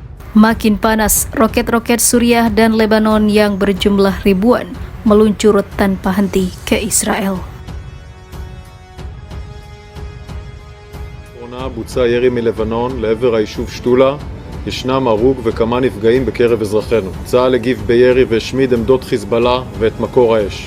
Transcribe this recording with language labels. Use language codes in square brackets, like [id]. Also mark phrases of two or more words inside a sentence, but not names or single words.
[id] Makin panas, roket-roket Suriah dan Lebanon yang berjumlah ribuan meluncur tanpa henti ke Israel. [he] בוצע ירי מלבנון לעבר היישוב שתולה. ישנם הרוג וכמה נפגעים בקרב אזרחינו. צה"ל הגיב בירי והשמיד עמדות חיזבאללה ואת מקור האש.